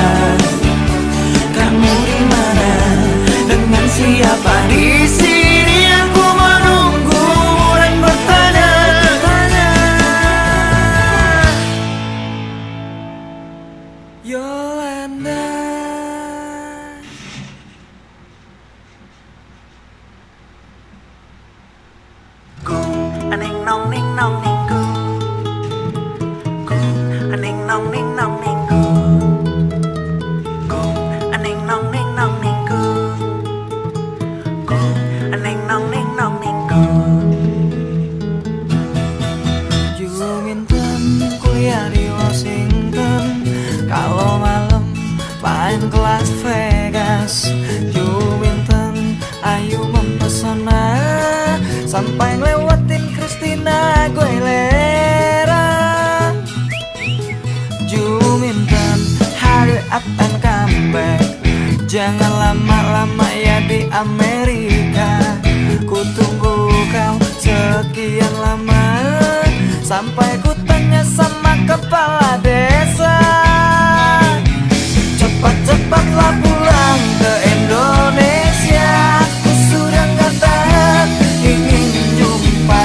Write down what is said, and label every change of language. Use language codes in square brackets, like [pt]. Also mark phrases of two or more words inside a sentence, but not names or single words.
[id] Kamu di mana? Dengan siapa? Di sini aku menunggumu dan bertanya. Yolanda. Aning nong ning nong ning ku, aning nong ning nong ning ku, aning nong ning nong ning ku, aning nong ning nong ning ku. Juminten kuliah di Washington, kalau malam main ke Las Vegas. Juminten ayu mempesona, sampai ngelewatin Christina Aguilera. [en] Juminten hurry up and come back, [id] jangan lama-lama ya di Amerika. Ku tunggu kau sekian lama, sampai ku tanya sama kepala desa. Cepat-cepatlah pulang ke Indonesia, aku sudah gak tahan ingin jumpa.